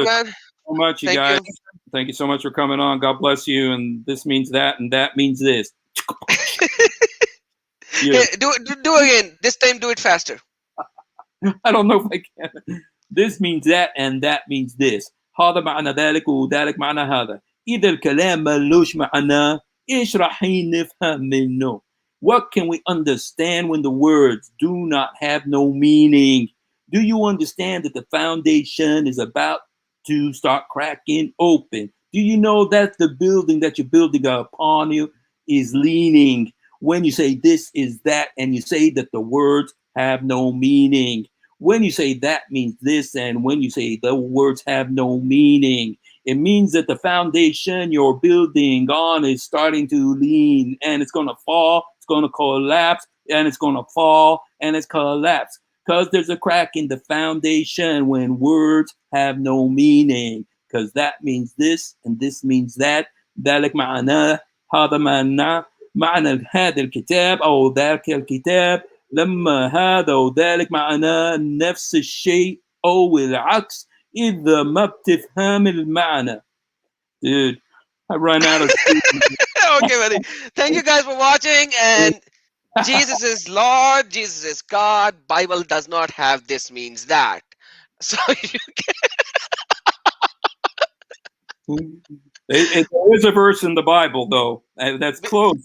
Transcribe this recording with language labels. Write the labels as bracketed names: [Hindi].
[English] All right, man. So much, you guys. Thank you so much for coming on. God bless you. And this means that, and that means this. Yeah. Hey, do again. This time, do it faster. I don't know if I can. This means that, and that means this. [Arabic] هذا معنى ذلك وذلك معنى هذا. إذا الكلام ملوش معنى إيش راح نفهم منه? [English] What can we understand when the words do not have no meaning? Do you understand that the foundation is about to start cracking open? Do you know that the building that you're building upon you is leaning? When you say this is that, and you say that the words have no meaning. When you say that means this, and when you say the words have no meaning, it means that the foundation you're building on is starting to lean, and it's going to fall, it's going to collapse, and it's going to fall, and it's collapse. Because there's a crack in the foundation when words have no meaning. Because that means this, and this means that. [Arabic] ذلك معناه هذا معنى هذا الكتاب أو ذاك الكتاب. لما هذا وذلك معناه نفس الشيء أو العكس إذا ما بتفهم المعنى. [English] Dude, I run out of Okay, buddy. Thank you guys for watching. And Jesus is Lord, Jesus is God. Bible does not have this means that. So you can... There is a verse in the Bible, though, that's close.